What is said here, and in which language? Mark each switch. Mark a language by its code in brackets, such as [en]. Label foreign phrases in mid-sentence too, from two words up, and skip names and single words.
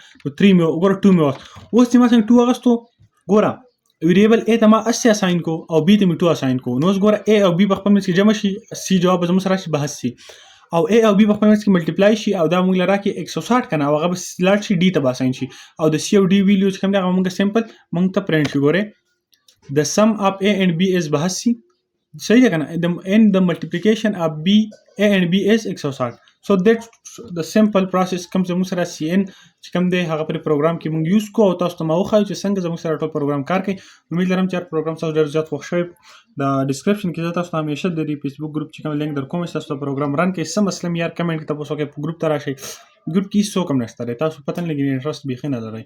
[ps] نو 3 مې وګوره 2 مې اوس چې ما څنګه 2 اغستو ګوره ویریبل A ته ما 80 اساین کو او B ته مې 2 اساین کو. نو اوس ګوره A او B په خپل منځ کې جمع شي C جواب زموږ سره راشي 82 او A او B په خپل منځ کې ملټیپلای شي او دا موږ له راکړي 160 که نه او هغه به لاړ شي D ته به اساین شي او د C او D ویلیو چې کوم دی هغه موږ سمپل موږ ته پرنټ شي. ګورئ [en] the sum of A and B is 82. [ps] صحیح ده که نه. [en] and the multiplication of A and B is 160. so that's the simple process [ps] کوم چې موږ سره CN چې کوم دی هغه پر پروګرام کې موږ یوز کوو او تاسو ته ما وښایو چې څنګه زموږ سره ټول پروګرام کار کوي. امید لرم چې پروګرام تاسو ډېر زیات خوښ شوی. د ډسکرپشن کې زه تاسو ته همیشه د دې فیسبوک ګروپ چې کوم لینک در کوم تاسو ته پروګرام رن کوي څه مسله یار کمنټ کې تاسو کې ګروپ ته راشئ. ګروپ کې څوک هم نشته دی تاسو پته نه لګي انټرست بیخي نه لرئ.